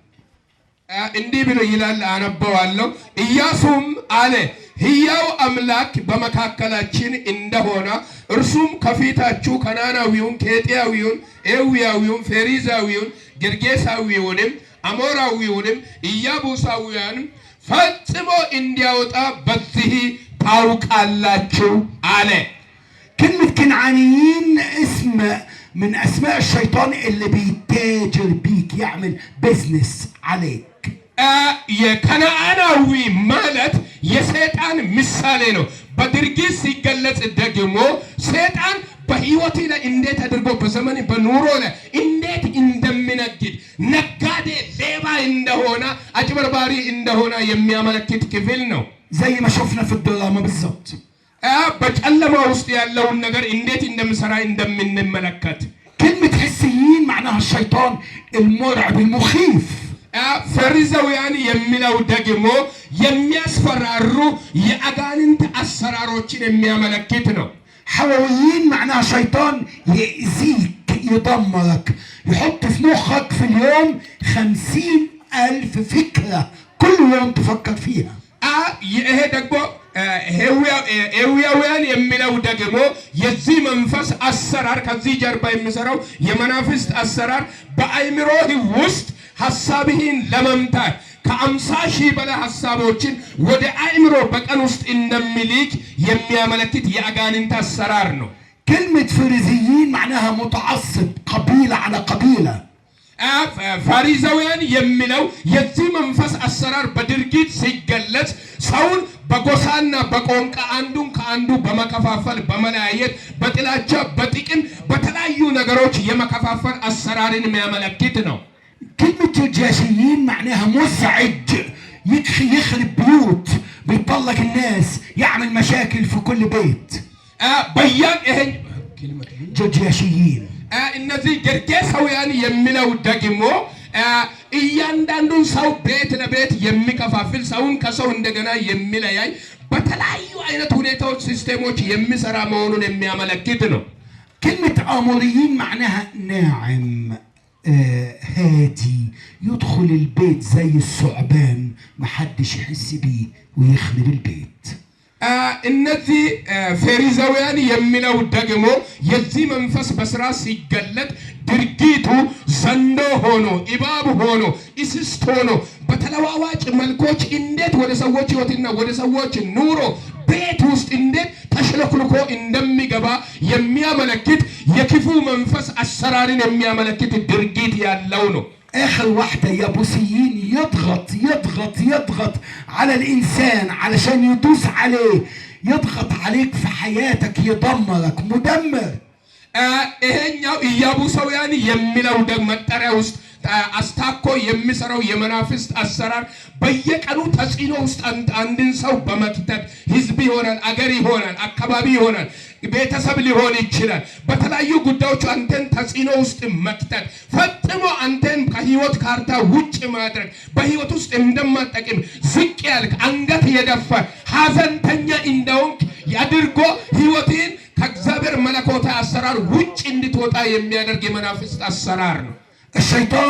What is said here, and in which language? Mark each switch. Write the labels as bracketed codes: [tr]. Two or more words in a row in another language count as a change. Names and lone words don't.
[am] እንዲህ ብሎ ይላል፣ አነበዋለሁ። ኢያሱም አለ ሕያው አምላክ በመካከላችን እንደሆነ እርሱም ከፊታችሁ ከናናዊውን፣ ኬጢያዊውን፣ ኤዊያዊውን፣ ፌሪዛዊውን፣ ጌርጌሳዊውንም፣ አሞራዊውንም፣ ኢያቡሳዊውንም ፈጽሞ እንዲያወጣ በዚህ ታውቃላችሁ አለ። [ar] كلمة كنعانيين اسم من اسماء الشيطان اللي بيتاجر بيك، يعمل بيزنس عليك. [am] የከነዓናዊ ማለት የሰይጣን ምሳሌ ነው። በድርጊት ሲገለጽ ደግሞ ሰይጣን በህይወት ላይ እንዴት አድርጎ በዘመን በኑሮ ላይ እንዴት እንደሚነግድ ነጋዴ፣ ሌባ እንደሆነ፣ አጭበርባሪ እንደሆነ የሚያመለክት ክፍል ነው። [ar] زي ما شفنا في الدراما بالظبط. [am] በጨለማ ውስጥ ያለውን ነገር እንዴት እንደምሰራ እንደምንመለከት። [ar] كلمة حسيين معناها الشيطان المرعب المخيف. [am] ፈሪዛውያን የሚለው ደግሞ የሚያስፈራሩ የአጋንንት አሰራሮችን የሚያመለክት ነው። [ar] حوويين معناها شيطان يأذيك يدمرك، يحط في مخك في اليوم 50,000 فكرة كل يوم تفكر فيها. [am] ይሄ ደግሞ ኤዊያውያን የሚለው ደግሞ የዚህ መንፈስ አሰራር ከዚህ ጀርባ የሚሰራው የመናፍስት አሰራር በአይምሮህ ውስጥ ሐሳብህን ለመምታት ከ50,000 በላይ ሐሳቦችን ወደ አይምሮ በቀን ውስጥ እንደሚልክ የሚያመለክት የአጋንንት አሰራር ነው። [ar] كلمة فريزيين معناها متعصب، قبيلة على قبيلة. [am] ፈሪዛውያን የሚለው የዚህ መንፈስ አሰራር በድርጊት ሲገለጽ ሰውን በጎሳና በቋንቋ አንዱን ከአንዱ በመከፋፈል በመለያየት በጥላቻ በጥቅም በተለያዩ ነገሮች የመከፋፈል አሰራርን የሚያመለክት ነው። [ar] كلمة جرجاشيين معناها مزعج، يخرب بيوت، بيطلق الناس، يعمل مشاكل في كل بيت. بيان ايه كلمة جرجاشيين. [am] እነዚህ ጌርጌሳውያን የሚለው ደግሞ እያንዳንዱን ሰው ቤት ለቤት የሚከፋፍል፣ ሰውን ከሰው እንደገና የሚለያይ በተለያዩ አይነት ሁኔታዎች ሲስተሞች የሚሰራ መሆኑን የሚያመለክት ነው። [ar] كلمة آموريين معناها ناعم، هادي، يدخل البيت زي الثعبان، محدش يحس بيه ويخرب البيت. [am] እነዚህ ፈሪዛውያን የሚለው ደግሞ የዚህ መንፈስ በስራ ሲገለጥ ድርጊቱ ዘንዶ ሆኖ፣ እባብ ሆኖ፣ እስስት ሆኖ በተለዋዋጭ መልኮች እንዴት ወደ ሰዎች ህይወትና ወደ ሰዎች ኑሮ ቤት ውስጥ እንዴት ተሽለክልኮ እንደሚገባ የሚያመለክት የክፉ መንፈስ አሰራርን የሚያመለክት ድርጊት ያለው ነው። [ar] آخر واحدة يابوسيين يضغط يضغط يضغط على الإنسان علشان يدوس عليه، يضغط عليك في حياتك، يدمرك، مدمر. [am] ይሄኛው ኢያቡሳውያን የሚለው ደግሞ መጠሪያ ውስጥ አስታኮ የሚሰራው የመናፍስት አሰራር በየቀኑ ተጽዕኖ ውስጥ አንድን ሰው በመክተት ህዝብ ይሆናል፣ አገር ይሆናል፣ አካባቢ ይሆናል፣ ቤተሰብ ሊሆን ይችላል። በተለያዩ ጉዳዮች አንተን ተጽዕኖ ውስጥ መክተት፣ ፈጥሞ አንተን ከህይወት ካርታ ውጭ ማድረግ፣ በህይወት ውስጥ እንደማጠቅም ዝቅ ያልክ አንገት የደፋ ሐዘንተኛ እንደሆንክ ያድርጎ ህይወትን ከእግዚአብሔር መለኮታዊ አሰራር ውጭ እንድትወጣ የሚያደርግ የመናፍስት አሰራር ነው።